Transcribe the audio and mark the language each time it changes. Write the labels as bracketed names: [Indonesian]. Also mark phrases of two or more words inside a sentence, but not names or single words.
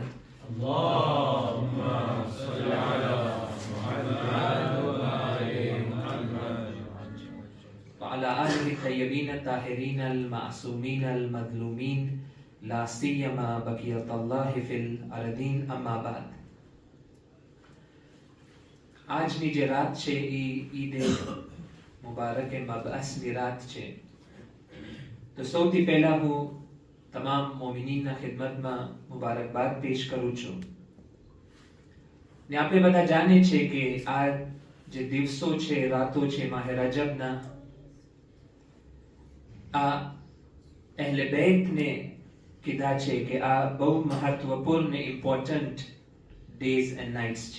[Arabic] اللهم صل على محمد وعلى آله الطيبين الطاهرين المعصومين المظلومين لا سيما بقية الله في الأرضين أما بعد. [Gujarati] આજની જે રાત છે એ ઈદ મુબારક મબઅસની રાત છે. તો સૌથી પહેલા હું તમામ મોમિનીનના ખિદમતમાં મુબારકબાદ પેશ કરું છું. ને આપણે બધા જાણીએ છીએ કે આ જે દિવસો છે, રાતો છે માહે રજબના, આ અહેલે બેતને કીધા છે કે આ બહુ મહત્વપૂર્ણ [English] important days and nights [Gujarati] છે.